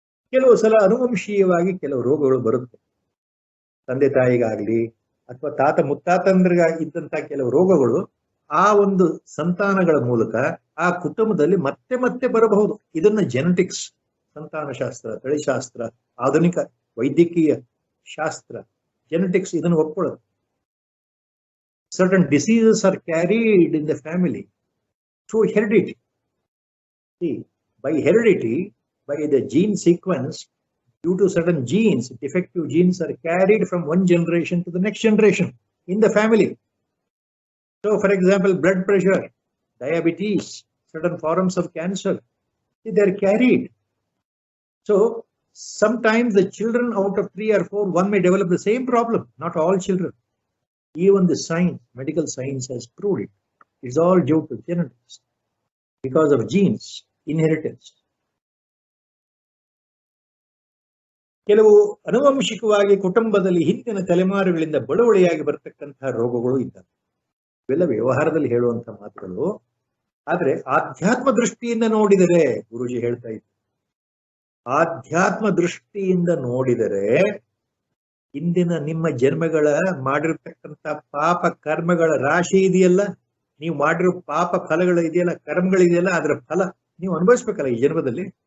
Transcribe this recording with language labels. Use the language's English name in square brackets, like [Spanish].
[Kannada] ಕೆಲವು ಸಲ ಅನುವಂಶೀಯವಾಗಿ ಕೆಲವು ರೋಗಗಳು ಬರುತ್ತೆ. ತಂದೆ ತಾಯಿಗಾಗ್ಲಿ ಅಥವಾ ತಾತ ಮುತ್ತಾತಂದ್ರಿಗಾಗಿ ಇದ್ದಂತಹ ಕೆಲವು ರೋಗಗಳು ಆ ಒಂದು ಸಂತಾನಗಳ ಮೂಲಕ ಆ ಕುಟುಂಬದಲ್ಲಿ ಮತ್ತೆ ಮತ್ತೆ ಬರಬಹುದು. ಇದನ್ನ ಜೆನೆಟಿಕ್ಸ್, ಸಂತಾನಶಾಸ್ತ್ರ, ತಳಿಶಾಸ್ತ್ರ, ಆಧುನಿಕ ವೈದ್ಯಕೀಯ ಶಾಸ್ತ್ರ, ಜೆನೆಟಿಕ್ಸ್ ಇದನ್ನು ಒಪ್ಕೊಳ್ಳುತ್ತೆ. [English] Certain diseases are carried in the family through heredity. See, by heredity, by the gene sequence, due to certain genes, defective genes are carried from one generation to the next generation in the family. So, for example, blood pressure, diabetes, certain forms of cancer, they are carried. So, sometimes the children out of 3 or 4, one may develop the same problem, not all children. Even the science, medical science has proved it. It's all due to genetics, because of genes, inheritance. [Kannada] ಕೆಲವು ಅನುವಂಶಿಕವಾಗಿ ಕುಟುಂಬದಲ್ಲಿ ಹಿಂದಿನ ತಲೆಮಾರುಗಳಿಂದ ಬಳುವಳಿಯಾಗಿ ಬರತಕ್ಕಂತಹ ರೋಗಗಳು ಇದ್ದಾವೆ. ಇವೆಲ್ಲ ವ್ಯವಹಾರದಲ್ಲಿ ಹೇಳುವಂತಹ ಮಾತುಗಳು. ಆದ್ರೆ ಆಧ್ಯಾತ್ಮ ದೃಷ್ಟಿಯಿಂದ ನೋಡಿದರೆ, ಗುರುಜಿ ಹೇಳ್ತಾ ಇದ್ದಾರೆ, ಆಧ್ಯಾತ್ಮ ದೃಷ್ಟಿಯಿಂದ ನೋಡಿದರೆ ಇಂದಿನ ನಿಮ್ಮ ಜನ್ಮಗಳ ಮಾಡಿರ್ತಕ್ಕಂಥ ಪಾಪ ಕರ್ಮಗಳ ರಾಶಿ ಇದೆಯಲ್ಲ, ನೀವು ಮಾಡಿರೋ ಪಾಪ ಫಲಗಳು ಇದೆಯಲ್ಲ, ಕರ್ಮಗಳಿದೆಯಲ್ಲ, ಅದರ ಫಲ ನೀವು ಅನುಭವಿಸ್ಬೇಕಲ್ಲ ಈ ಜನ್ಮದಲ್ಲಿ.